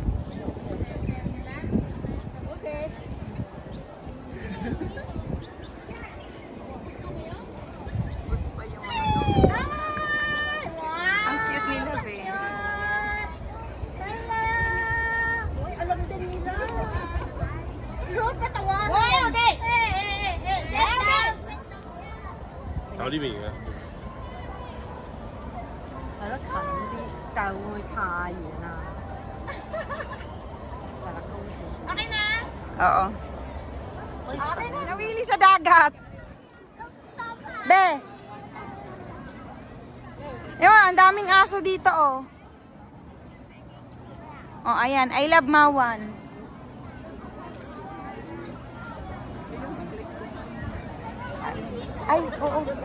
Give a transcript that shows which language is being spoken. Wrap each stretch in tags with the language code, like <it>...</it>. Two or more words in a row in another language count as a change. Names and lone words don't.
<tl>Ang cute nila, be. Alam din nila. Lord, patawanan. Wow, hey!</tl> <yue>搞呢邊嘅。係咯，近啲，但係會唔會太遠啊？係啦，高少少。</yue> <tl>Okay na? Oo. Nawili sa dagat. Be. Ewan, ang daming aso dito, oh. Oh, ayan.</tl> <en>I love Mawan.</en> <tl>Ay, oo.</tl>